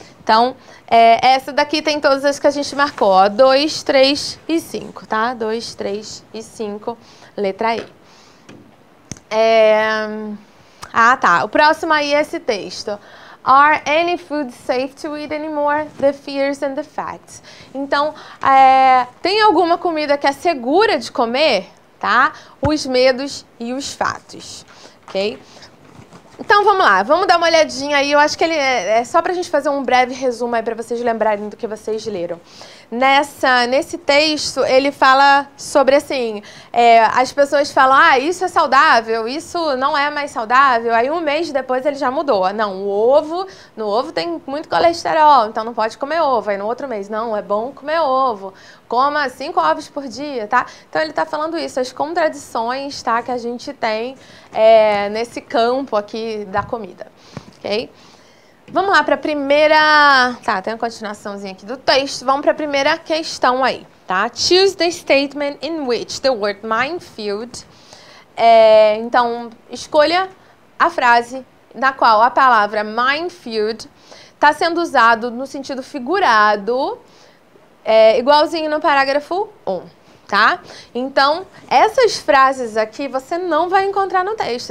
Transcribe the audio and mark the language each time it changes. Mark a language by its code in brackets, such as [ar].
[pt] Então, essa daqui tem todas as que a gente marcou, ó, 2, 3 e 5, tá? 2, 3 e 5, letra E. Tá. O próximo aí é esse texto. [en] Are any foods safe to eat anymore? The fears and the facts. [pt] Então, tem alguma comida que é segura de comer? Tá? Os medos e os fatos. Ok? Então, vamos lá. Vamos dar uma olhadinha aí. Eu acho que ele é só para a gente fazer um breve resumo aí para vocês lembrarem do que vocês leram. Nesse texto, ele fala sobre, assim, as pessoas falam, isso é saudável, isso não é mais saudável. Aí, um mês depois, ele já mudou. Não, no ovo tem muito colesterol, então não pode comer ovo. Aí, no outro mês, não, é bom comer ovo. Coma 5 ovos por dia, tá? Então, ele está falando isso, as contradições, tá, que a gente tem nesse campo aqui da comida, ok? Vamos lá para a primeira... Tá, tem uma continuaçãozinha aqui do texto. Vamos para a primeira questão aí, tá? [en] Choose the statement in which the word minefield... [pt] Então, escolha a frase na qual a palavra minefield está sendo usado no sentido figurado, igualzinho no parágrafo 1. Tá? Então, essas frases aqui você não vai encontrar no texto.